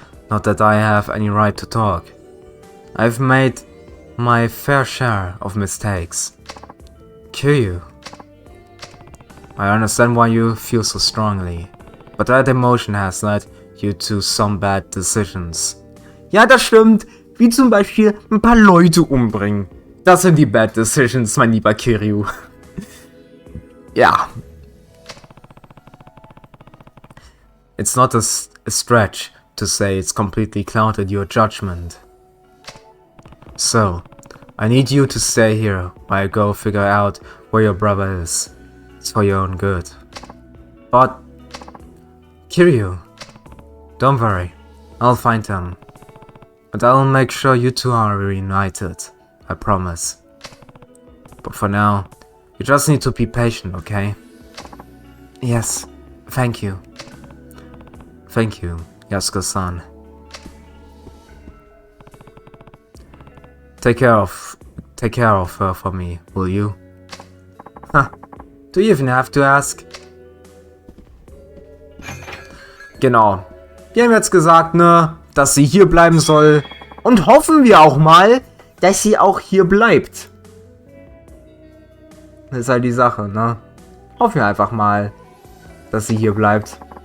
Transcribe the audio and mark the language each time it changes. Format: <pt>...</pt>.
<en>Not that I have any right to talk. I've made my fair share of mistakes. Kiryu. I understand why you feel so strongly, but that emotion has led you to some bad decisions.</en> <de>Ja, das stimmt. Wie zum Beispiel ein paar Leute umbringen. Das sind die</de> <en>bad decisions,</en> <de>mein lieber Kiryu. Ja.</de> <en>It's not a stretch to say it's completely clouded your judgment. So, I need you to stay here while I go figure out where your brother is. It's for your own good. But, Kiryu, don't worry, I'll find him. And I'll make sure you two are reunited, I promise. But for now, you just need to be patient, okay? Yes, thank you. Thank you, Yasuko-san. Take care of her for me, will you? Ha, do you even have to ask?</en> <de>Genau. Wir haben jetzt gesagt, ne, dass sie hier bleiben soll. Und hoffen wir auch mal, dass sie auch hier bleibt. Das ist halt die Sache, ne? Hoffen wir einfach mal, dass sie hier bleibt.</de>